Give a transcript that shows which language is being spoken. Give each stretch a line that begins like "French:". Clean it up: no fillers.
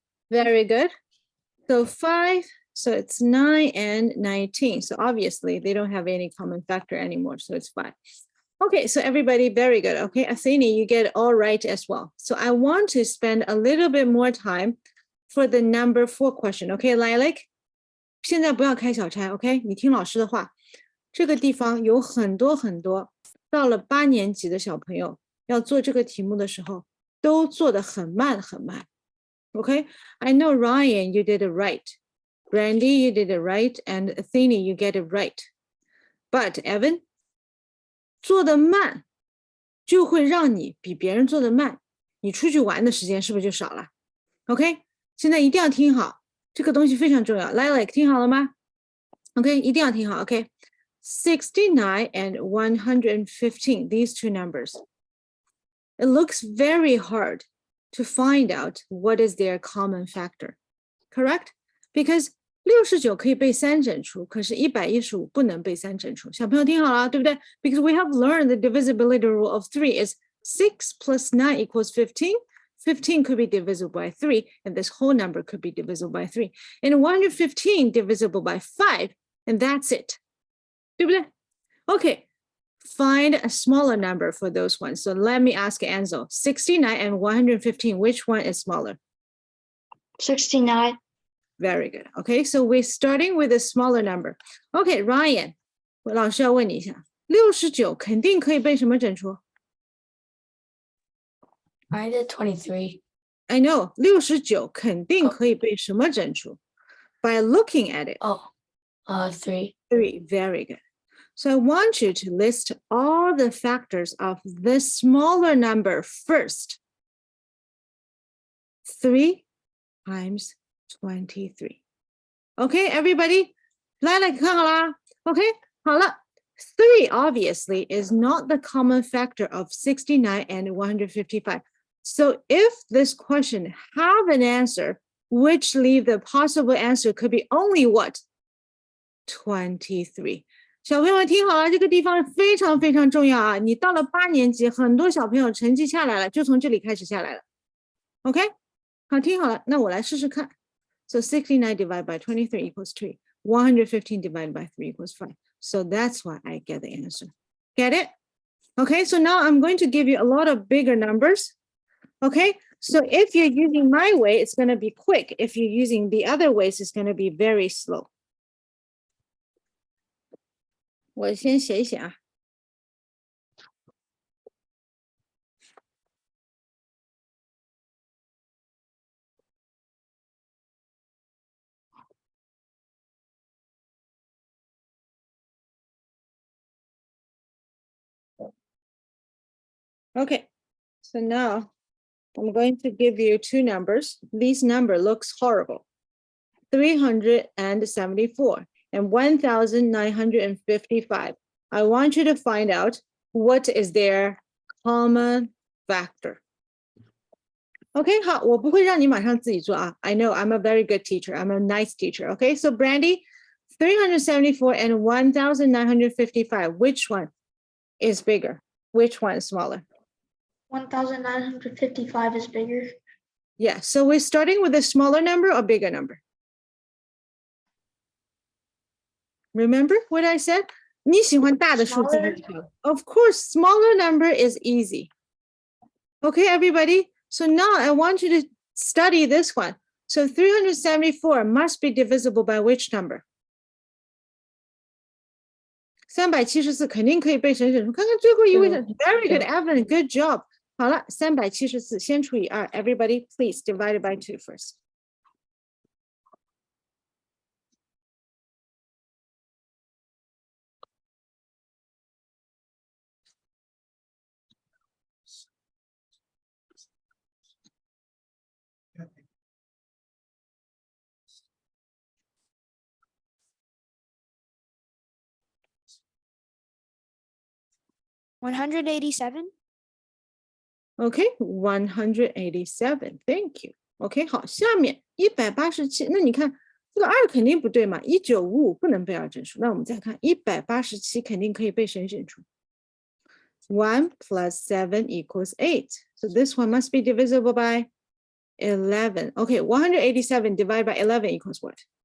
English: Very good. So 5, so it's 9 and 19. So obviously they don't have any common factor anymore. So it's 5. Okay, so everybody, very good. Okay, Athene, you get it all right as well. So I want to spend a little bit more time for the number 4 question.
Chinese: Okay, Lilac? 现在不要开小差 ，OK？你听老师的话，这个地方有很多很多到了8年级的小朋友要做这个题目的时候，都做得很慢很慢。
English: Okay, I know Ryan, you did it right. Brandy, you did it right, and Athene, you get it right.
Chinese: But Evan, 做得慢就会让你比别人做得慢，你出去玩的时间是不是就少了 ？OK， 现在一定要听好，这个东西非常重要。 Lilac， 听好了吗 ？OK， 一定要听好。
English: OK，69 and 115, these two numbers. It looks very hard to find out what is their common factor, correct?
Chinese: Because 69可以被3整除，可是115不能被3整除。小朋友听好了，对不对？
English: Because we have learned the divisibility rule of 3 is 6 plus 9 equals 15. 15 could be divisible by 3, and this whole number could be divisible by 3. And 115 divisible by 5, and that's it.
Chinese: 对不对？
English: Okay, find a smaller number for those ones. So let me ask Ansel, 69 and 115, which one is smaller? 69. Very good. Okay, so we're starting with a smaller number.
Chinese: Okay, Ryan, 老师要问你一下，69肯定可以被什么整除
English: I did 23. I know, 69
Chinese: 肯定可以被什么整除
English: By looking at it. Oh, 3. 3, very good. So I want you to list all the factors of this smaller number first. 3 times 23. Okay, everybody?
Chinese: 来看好啦
English: Okay, 好了 3 obviously is not the common factor of 69 and 155. So if this question have an answer, which leave the possible answer could be only what? 23.
Chinese: 小朋友们听好了，这个地方非常非常重要啊！你到了8年级，很多小朋友成绩下来了，就从这里开始下来了。 OK， 好，听好了，那我来试试看。
English: So 69 divided by 23 equals 3. 115 divided by 3 equals 5. So that's why I get the answer. Get it? Okay, so now I'm going to give you a lot of bigger numbers. Okay, so if you're using my way, it's going to be quick. If you're using the other ways, it's going to be very slow.
Chinese: 我先写一写啊。
English: Okay, so now I'm going to give you two numbers. This number looks horrible. 374 and 1,955. I want you to find out what is their common factor.
Chinese: Okay, 好，我不会让你马上自己做啊。
English: I know I'm a very good teacher. I'm a nice teacher. Okay, so Brandy, 374 and 1,955. Which one is bigger? Which one is smaller? 1,955 is bigger. Yeah, so we're starting with a smaller number or bigger number? Remember what I said?
Chinese: 你喜欢大的数字还是小？
English: Of course, smaller number is easy. Okay, everybody? So now I want you to study this one. So 374 must be divisible by which number?
Chinese: 374肯定可以被谁整除？看看最后一位是
English: Very good,
Chinese: Evan.
English: Good job.
Chinese: 好了，374先除以2。
English: Everybody, please divide it by 2 first. 187. OK, 187. Thank you.
Chinese: OK，好，下面187，那你看这个2肯定不对嘛，1955不能背二整数。那我们再看187，肯定可以被谁减除？
English: 1 plus 7 equals 8. So this one must be divisible by 11. Okay, 187 divided by 11 equals what?